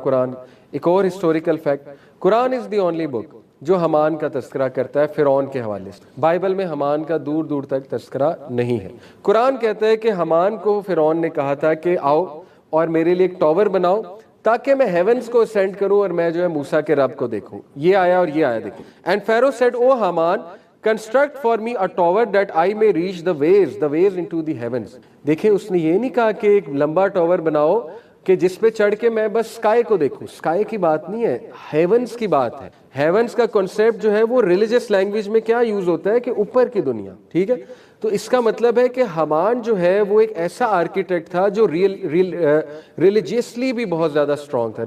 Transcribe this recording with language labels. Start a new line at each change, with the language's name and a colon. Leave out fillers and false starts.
Urdu: قرآن ایک اور historical fact, Quran
English: is the only book
Urdu: جو حمان کا تذکرہ کرتا ہے فرعون کے حوالے سے. بائبل میں حمان کا دور دور تک تذکرہ نہیں ہے. قرآن کہتا ہے کہ حمان کو فرعون نے کہا تھا کہ آؤ اور میرے لیے ایک ٹاور بناؤ تاکہ میں ہیونز کو اسینڈ کروں اور میں جو ہے موسیٰ کے رب کو دیکھوں. یہ آیا اور یہ آیا دیکھیں.
English: And Pharaoh said O Haman construct for me a tower that I may reach the ways into the heavens.
Urdu: دیکھیں اس نے یہ نہیں کہا کہ ایک لمبا ٹاور بناؤ کہ جس پہ چڑھ کے میں بس سکائی کو دیکھوں. سکائی کی بات نہیں ہے, ہیونز کی بات ہے. ہیونز کا کنسیپٹ جو ہے وہ ریلیجس لینگویج میں کیا یوز ہوتا ہے کہ اوپر کی دنیا, ٹھیک ہے. تو اس کا مطلب ہے کہ حمان جو ہے وہ ایک ایسا آرکیٹیکٹ تھا جو ریلیجیسلی بھی بہت زیادہ اسٹرانگ تھا.